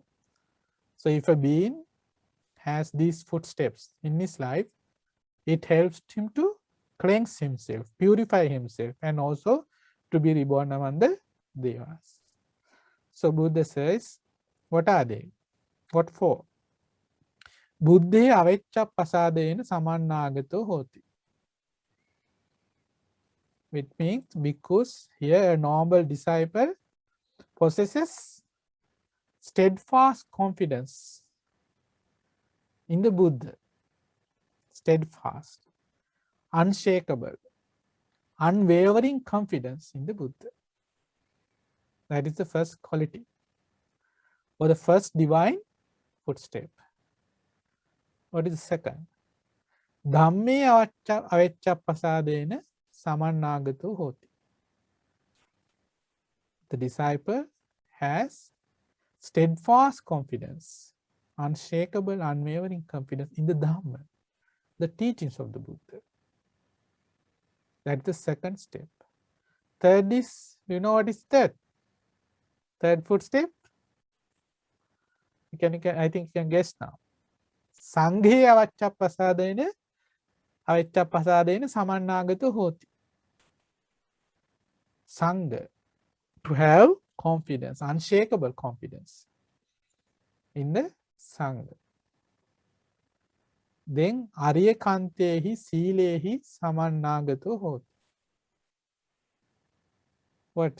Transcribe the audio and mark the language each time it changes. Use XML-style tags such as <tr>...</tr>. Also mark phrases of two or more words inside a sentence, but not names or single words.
<en>So if a being has these footsteps in his life, it helps him to cleanse himself, purify himself, and also to be reborn among the Devas. So Buddha says, what are they? What for?</en> <pi>Buddhe avecca pasadena samannagato hoti.</pi> <en>Which means because here a noble disciple possesses steadfast confidence in the Buddha. Steadfast, unshakable, unwavering confidence in the Buddha. That is the first quality, or the first divine footstep. What is the second?</en> <pi>Dhamme avecca pasadena samannagato hoti.</pi> <en>The disciple has steadfast confidence, unshakable, unwavering confidence in the Dhamma, the teachings of the Buddha. That's the second step. Third is, you know what is third? Third footstep? I think you can guess now.</en> <pi>Sanghe avecca pasadena samannagato hoti.</pi> <en>Sangha, to have confidence, unshakable confidence in the Sangha.</en> <pi>Then Arya Kantehi Silehi Samannagato hoti.</pi> <en>What?</en>